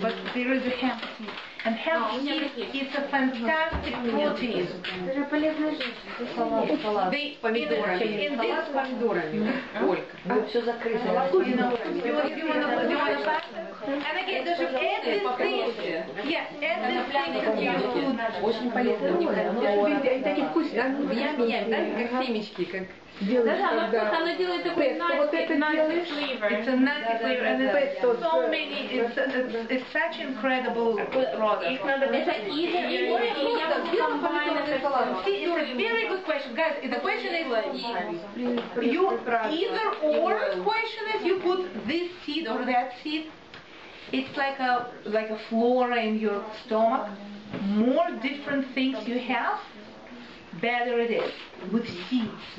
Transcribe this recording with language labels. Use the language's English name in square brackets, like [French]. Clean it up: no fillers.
[English] But there is a hemp seed. And hemp seed is a fantastic protein. In this [Russian] все закрыто. [English] you want to pass it? And again, there's add this thing. Yeah, add this thing to your food. [Russian] Очень полезно. Они такие вкусные. Я меняю, да, как семечки, как делаешь, когда... Она делает такой [English] nutty flavor. It's a nutty flavor, and it's so many, it's such incredible product. [Russian] Это [English] either or, [Russian] или я буду combine это. [English] See, it's a very good question. Guys, the question is, you either or question is you put this seed or that seed. It's like a flora in your stomach. More different things you have, better it is with seeds.